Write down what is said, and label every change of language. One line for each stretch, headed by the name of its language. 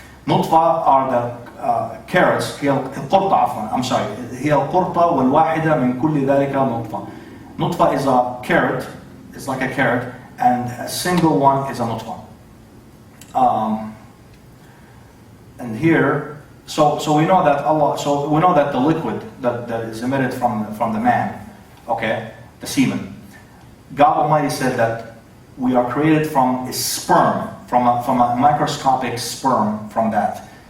English: نطفة are the carrots.
Arabic: هي القرطة عفوا.
English: I'm sorry.
Arabic: هي القرطة والواحدة من كل ذلك نطفة.
English: نطفة is a carrot. It's like a carrot, and a single one is a nutfa. And here, so we know that Allah. So we know that the liquid that is emitted from the man. Okay, the semen. God Almighty said that we are created from a sperm, from a microscopic sperm from that.